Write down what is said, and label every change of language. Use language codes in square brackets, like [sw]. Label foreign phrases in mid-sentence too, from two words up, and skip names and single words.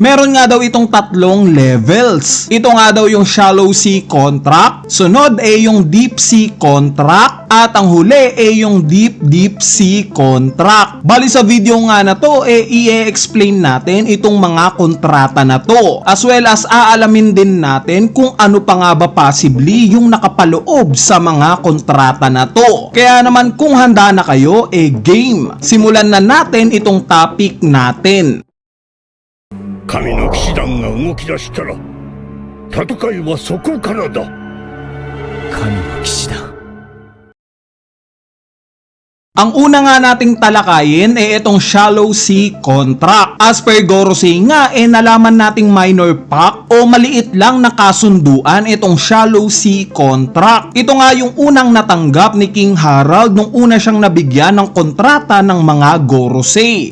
[tl] Meron nga daw itong tatlong levels. Ito nga daw yung Shallow Sea Contract, sunod yung Deep Sea Contract, at ang huli yung Deep Sea Contract. Bali sa video nga na to i-explain natin itong mga kontrata na to, [en] as well as [tl] aalamin din natin kung ano pa nga ba possibly yung nakapaloob sa mga kontrata na to. Kaya naman kung handa na kayo, game! Simulan na natin itong topic natin. [ja] 神の騎士団が動き出したら戦いはそこからだ。神の騎士団。 [tl] Ang una nga nating talakayin itong Shallow Sea Contract. [en] As per [tl] Gorosei nga nalaman nating [en] minor pact [tl] o maliit lang na kasunduan itong Shallow Sea Contract. Ito nga yung unang natanggap ni King Harald nung una siyang nabigyan ng kontrata ng mga Gorosei.